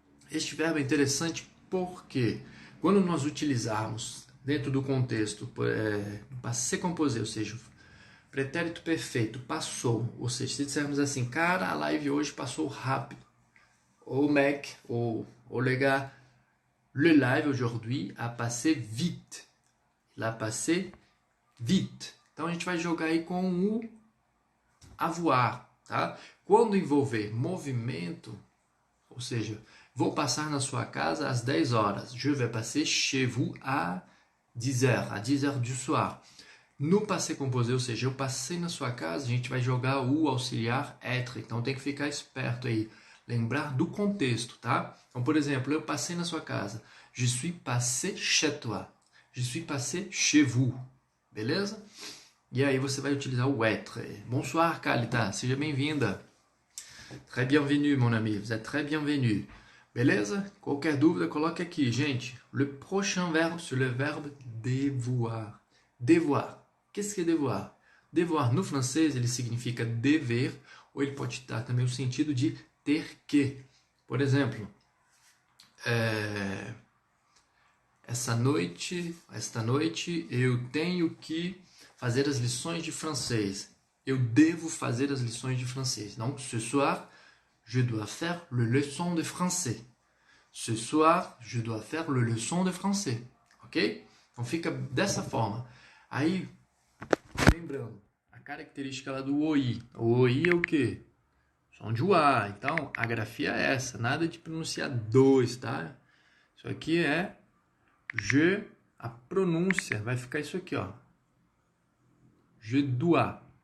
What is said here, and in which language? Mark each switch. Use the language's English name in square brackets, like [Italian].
[Portuguese] Este verbo é interessante porque quando nós utilizarmos dentro do contexto passer composé, ou seja, pretérito perfeito, passou, ou seja, se dissermos assim, cara, a live hoje passou rápido, ou [French] mec, ou les gars, le live aujourd'hui a passé vite, [Portuguese] il a passé vite. Então a gente vai jogar aí com o avoir, tá? Quando envolver movimento, ou seja, vou passar na sua casa às 10 horas. [French] Je vais passer chez vous à 10 heures, à 10 heures du soir. [Portuguese] No passé composé, ou seja, eu passei na sua casa, a gente vai jogar o auxiliar être. Então tem que ficar esperto aí. Lembrar do contexto, tá? Então, por exemplo, eu passei na sua casa. [French] Je suis passé chez toi. Je suis passé chez vous. [Portuguese] Beleza? E aí você vai utilizar o être. [French] Bonsoir, Kalita. [Portuguese] Seja bem-vinda. [French] Très bienvenue, mon ami. Vous êtes très bienvenue. [Portuguese] Beleza? Qualquer dúvida, coloque aqui. Gente, [French] le prochain verbe, c'est le verbe devoir. Devoir. Qu'est-ce que é devoir? [Portuguese] Devoir, no francês, ele significa dever, ou ele pode dar também o sentido de ter que. Por exemplo, esta noite eu tenho que fazer as lições de francês. Eu devo fazer as lições de francês. [French] Donc, ce soir, je dois faire le leçon de français. Ce soir, je dois faire le leçon de français. [Portuguese] Ok? Então, fica dessa forma. Aí, lembrando, a característica lá do OI. O OI é o quê? Som de UA. Então, a grafia é essa. Nada de pronunciar dois, tá? Isso aqui é je. A pronúncia vai ficar isso aqui, ó. [French] Je dois.